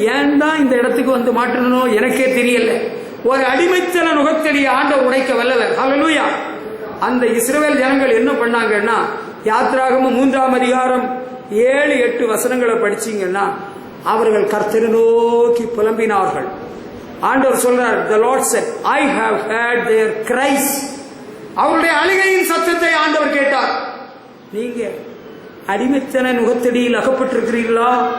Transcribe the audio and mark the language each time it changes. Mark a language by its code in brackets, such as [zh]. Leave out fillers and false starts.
[ta] ஏன் தான் இந்த இடத்துக்கு வந்து மாட்டணும் எனக்கே தெரியல. ஒரு அடிமைத்தன நுகத்தடியை ஆண்டவர் உடைக்க வல்லவர். ஹல்லேலூயா. அந்த இஸ்ரவேல் ஜனங்கள் என்ன பண்ணாங்கன்னா, யாத்திராகமம் 3ஆம் அதிகாரம் 7-8 வசனங்களை படிச்சீங்கன்னா அவர்கள் கர்த்தரை நோக்கி புலம்பினார்கள். ஆண்டவர் சொல்றார், [en] the Lord said, I have heard their cries. [ta] அவருடைய அழுகையின் சத்தத்தை ஆண்டவர் கேட்டார். நீங்க அடிமைத்தன நுகத்தடியில் அகப்பட்டிருக்கிறீர்களா?